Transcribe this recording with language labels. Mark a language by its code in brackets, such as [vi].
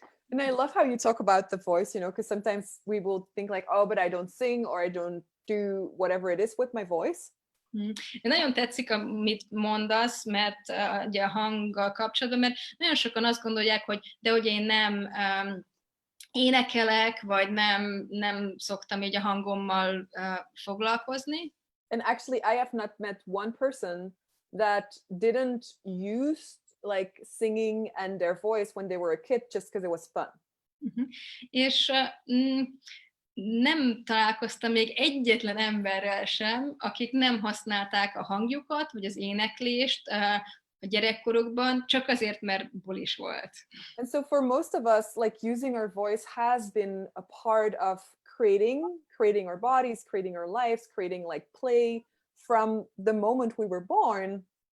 [en] And I love how you talk about the voice, because sometimes we will think like, oh, but I don't sing, or I don't do whatever it is with my voice. [hu] Nagyon tetszik, amit mondasz, mert ugye a hanggal kapcsolatban, mert nagyon sokan azt gondolják, hogy én nem énekelek, vagy nem szoktam így a hangommal foglalkozni. [en] And actually, I have not met one person that didn't use like singing and their voice when they were a kid just because it was fun. [hu] És nem találkoztam még egyetlen emberrel sem, akik nem használták a hangjukat, vagy az éneklést a gyerekkorukban, csak azért, mert bulis volt. [en] And so for most of us, like using our voice has been a part of creating our bodies, creating our lives, creating like play from the moment we were born.